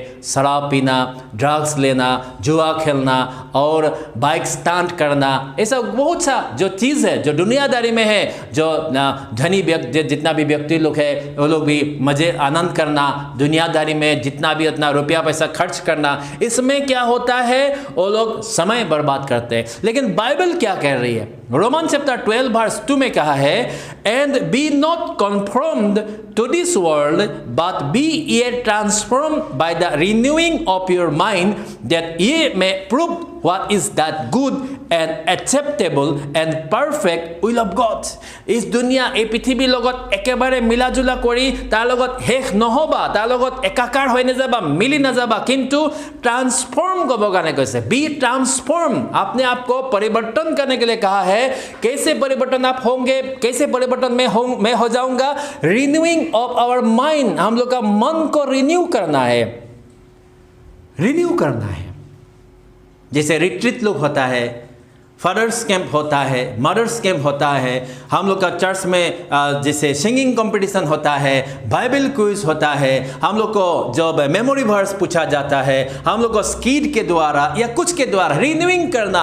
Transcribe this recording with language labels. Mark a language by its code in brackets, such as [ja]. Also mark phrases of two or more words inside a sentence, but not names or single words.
[hi] शराब पीना, ड्रग्स लेना, जुआ खेलना और [en] bike stunt [hi] करना, ऐसा बहुत सा जो चीज़ है जो दुनियादारी में है, जो धनी व्यक्ति जितना भी व्यक्ति लोग है वो लोग भी मज़े आनंद करना, दुनियादारी में जितना भी उतना रुपया पैसा खर्च करना, इसमें क्या होता है? वो लोग समय बर्बाद करते हैं। लेकिन बाइबल क्या कह रही है? [en] Roman chapter 12 verse 2 [hi] में कहा है, [en] and be not conformed to this world, but be ye transformed by the renewing of your mind, that ye may prove what is that good and acceptable and perfect will of God। [hi] इस दुनिया [as] এই পৃথিৱীৰ লগত একেবাৰে মিলাজুলা কৰি তাৰ লগত শেষ নহবা, তাৰ লগত একাকাৰ হৈ নাযাবা, মিলি নাযাবা, কিন্তু [hi] ट्रांसफॉर्म करने [as] কাৰণে কৈছে। [en] be transform, [hi] अपने आप को परिवर्तन करने के लिए कहा है। कैसे परिवर्तन आप होंगे? कैसे परिवर्तन मैं हो जाऊंगा? [en] renewing of our mind, [hi] हम लोग का मन को रिन्यू करना है, रिन्यू करना है। जैसे रिट्रीट लोग होता है, [en] fathers camp [hi] होता है, [en] mothers camp [hi] होता है, हम लोग का चर्च में जैसे [en] singing competition [hi] होता है, [en] Bible quiz [hi] होता है, हम लोग को जब [en] memory verse [hi] पूछा जाता है, हम लोग को स्किट के द्वारा या कुछ के द्वारा रिन्यूइंग करना।